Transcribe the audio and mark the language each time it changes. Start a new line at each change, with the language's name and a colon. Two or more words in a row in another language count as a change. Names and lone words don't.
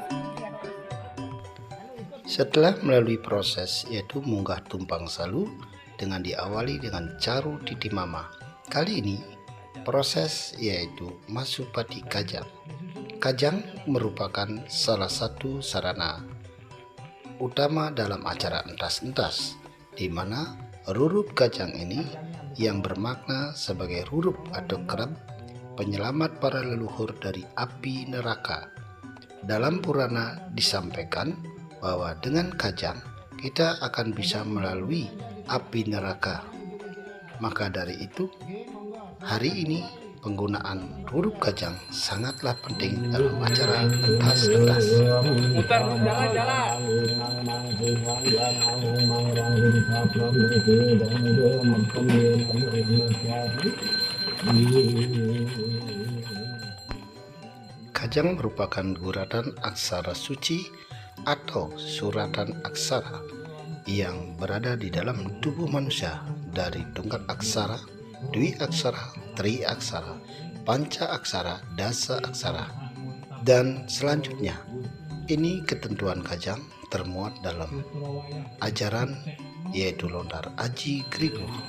Indonesian: Setelah melalui proses yaitu munggah Tumpang Salu dengan diawali dengan Caru Titi Mamah, kali ini proses yaitu Masupati Kajang. Kajang merupakan salah satu sarana utama dalam acara entas-entas, di mana rurup kajang ini yang bermakna sebagai rurup atau kerap penyelamat para leluhur dari api neraka. Dalam Purana disampaikan bahwa dengan kajang kita akan bisa melalui api neraka. Maka dari itu, hari ini penggunaan huruf kajang sangatlah penting dalam acara entas-entas. Mutar jalan-jalan. Kajang merupakan guratan aksara suci atau suratan aksara yang berada di dalam tubuh manusia dari tunggal aksara, dwi aksara, tri aksara, panca aksara, dasa aksara, dan selanjutnya. Ini ketentuan kajang termuat dalam ajaran yaitu Lontar Aji Grigo.